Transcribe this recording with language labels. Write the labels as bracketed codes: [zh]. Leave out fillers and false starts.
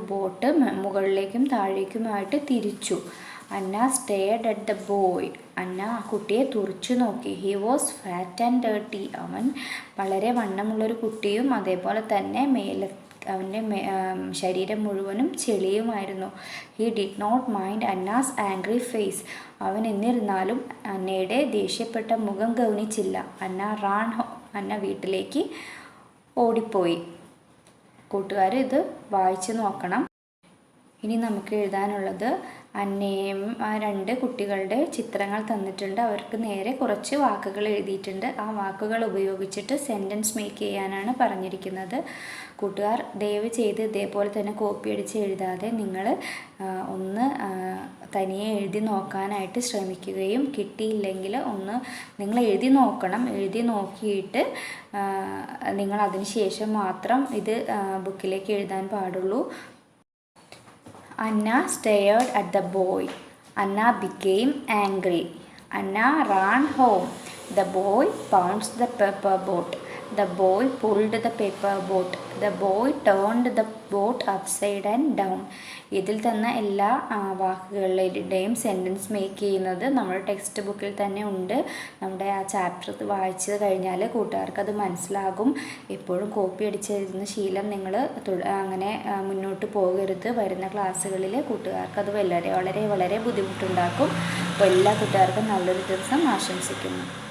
[ml] Boat മുകളിലേക്കും താഴേക്കുമായിട്ട് തിരിച്ചു. [en] Anna stared at the boy. [ml] അന്ന ആ കുട്ടിയെ തുറിച്ചു നോക്കി. [en] He was fat and dirty. [ml] അവൻ വളരെ വണ്ണമുള്ളൊരു കുട്ടിയും അതേപോലെ തന്നെ അവൻ്റെ ശരീരം മുഴുവനും ചെളിയുമായിരുന്നു. [en] He did not mind Anna's angry face. [ml] അവൻ എന്നിരുന്നാലും അന്നയുടെ ദേഷ്യപ്പെട്ട മുഖം ഗൗനിച്ചില്ല. അന്ന വീട്ടിലേക്ക് ഓടിപ്പോയി. കൂട്ടുകാർ ഇത് വായിച്ച് നോക്കണം. ഇനി നമുക്ക് എഴുതാനുള്ളത് അന്നയും ആ 2 കുട്ടികളുടെ ചിത്രങ്ങൾ തന്നിട്ടുണ്ട്. അവർക്ക് നേരെ കുറച്ച് വാക്കുകൾ എഴുതിയിട്ടുണ്ട്. ആ വാക്കുകൾ ഉപയോഗിച്ചിട്ട് സെൻറ്റൻസ് മേക്ക് ചെയ്യാനാണ് പറഞ്ഞിരിക്കുന്നത്. കൂട്ടുകാർ ദയവ് ചെയ്ത് ഇതേപോലെ തന്നെ കോപ്പി അടിച്ച് എഴുതാതെ നിങ്ങൾ ഒന്ന് തനിയെ എഴുതി നോക്കാനായിട്ട് ശ്രമിക്കുകയും കിട്ടിയില്ലെങ്കിൽ ഒന്ന് നിങ്ങൾ എഴുതി നോക്കണം. എഴുതി നോക്കിയിട്ട് നിങ്ങൾ അതിന് ശേഷം മാത്രം ഇത് ബുക്കിലേക്ക് എഴുതാൻ പാടുള്ളൂ. [en] Anna stared at the boy. Anna became angry. Anna ran home. The boy pounced the paper boat. The boy pulled the paper boat. The boy turned the boat upside and down. [ml] ഇതിൽ തന്ന എല്ലാ വാക്കുകളുടെയും sentence make ചെയ്യുന്നത് നമ്മുടെ text ബുക്കിൽ തന്നെ ഉണ്ട്. നമ്മുടെ ആ ചാപ്റ്റർ വായിച്ച് കഴിഞ്ഞാൽ കൂട്ടുകാർക്ക് അത് മനസ്സിലാകും. എപ്പോഴും കോപ്പി അടിച്ചെഴുതുന്ന ശീലം നിങ്ങൾ അങ്ങനെ മുന്നോട്ട് പോകരുത്. വരുന്ന ക്ലാസ്സുകളിൽ കൂട്ടുകാർക്ക് അത് വളരെ വളരെ വളരെ ബുദ്ധിമുട്ടുണ്ടാക്കും. അപ്പോൾ എല്ലാ കൂട്ടുകാർക്കും നല്ലൊരു ദിവസം ആശംസിക്കുന്നു.